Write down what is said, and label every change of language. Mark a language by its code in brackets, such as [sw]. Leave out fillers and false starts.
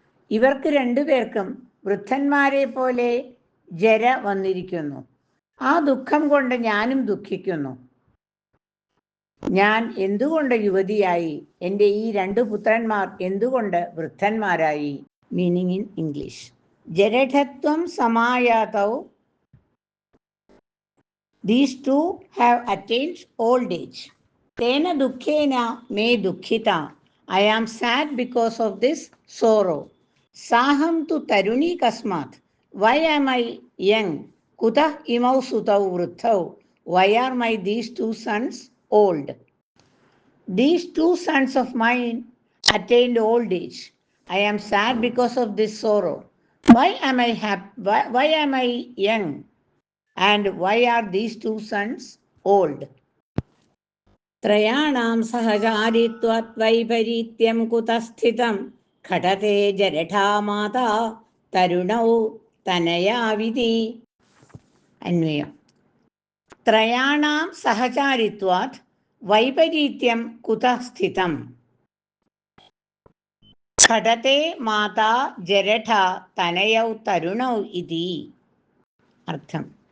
[ml] ഇവർക്ക് രണ്ടുപേർക്കും വൃദ്ധന്മാരെ പോലെ ജര വന്നിരിക്കുന്നു. ആ ദുഃഖം കൊണ്ട് ഞാനും ദുഃഖിക്കുന്നു. ഞാൻ എന്തുകൊണ്ട് യുവതിയായി, എൻ്റെ ഈ രണ്ടു പുത്രന്മാർ എന്തുകൊണ്ട് വൃദ്ധന്മാരായി. [en] Meaning in English. [sa] ജരഠത്വം സമായാതൗ, [en] these two have attained old age. [sa] Tena dukkhena me dukkhita, [en] I am sad because of this sorrow. [sa] Saham tu taruni kasmat, [en] why am I young. [sa] Kutah imau sutau vruthau, [en] why are my these two sons old. These two sons of mine attained old age. I am sad because of this sorrow. Why am I why am I young, and why are these two sons old. [sa] ത്രയാണാം സഹചാരിത്വാത് വൈപരീത്യം കുതസ്ഥിതം ഘടതേ ജരഠാ മാതാ തരുണൗ തനയാവിധി. അന്വയം. ത്രയാണാം സഹചാരിത്വാത് വൈപരീത്യം കുതസ്ഥിതം ഘടതേ മാതാ ജരഠാ തനയൗ തരുണൗ ഇതി. അർത്ഥം.